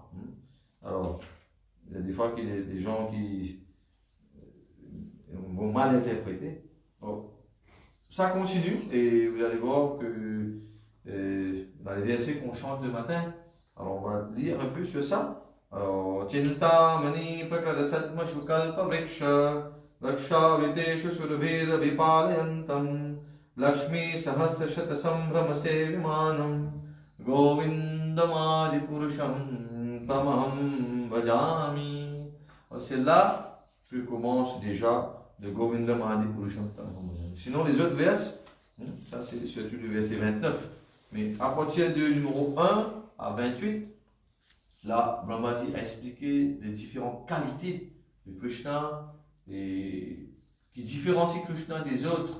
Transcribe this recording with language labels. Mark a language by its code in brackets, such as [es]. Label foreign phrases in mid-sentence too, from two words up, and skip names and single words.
[fr] Alors, il y a des fois qu'il y a des gens qui vont mal interpréter. Alors, ça continue et vous allez voir que dans les versets qu'on chante le matin, alors on va lire un peu sur ça. Alors, [sa] Chinta Mani Prakara Sadma Shukalpa Vriksha Laksha Viteshu Surabheda Vipalayantam Lakshmi Sahasra Shata Sambhrama Sevimanam Govindamadi Purusham Tamaham Vajami. [fr] C'est là que commence déjà le [sa] Govindamadi Purusham Tamaham Vajami. [fr] Sinon, les autres vers, ça c'est surtout le verset 29, mais à partir du numéro 1 à 28, là, Brahmaji a expliqué les différentes qualités de Krishna et qui différencie Krishna des autres.